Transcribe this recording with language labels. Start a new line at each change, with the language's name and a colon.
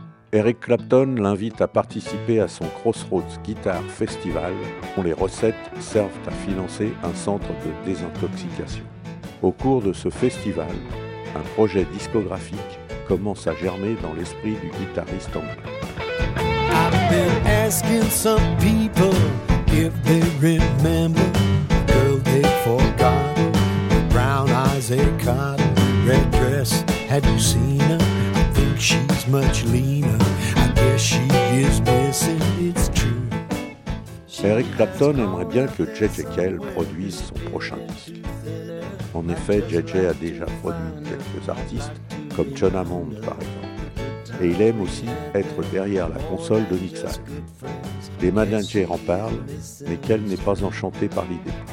French: Eric Clapton l'invite à participer à son Crossroads Guitar Festival, dont les recettes servent à financer un centre de désintoxication. Au cours de ce festival, un projet discographique commence à germer dans l'esprit du guitariste anglais.
English: I've been asking some people if they remember the girl they forgot, the brown eyes they caught, red dress, have you seen her? I think she's much leaner, I guess she is missing, it's true.
French: Eric Clapton aimerait bien que J.J. Cale produise son prochain disque. En effet, J.J. a déjà produit quelques artistes, comme John Hammond par exemple. Et il aime aussi être derrière la console de mixage. Les managers en parlent, mais Cale n'est pas enchanté par l'idée.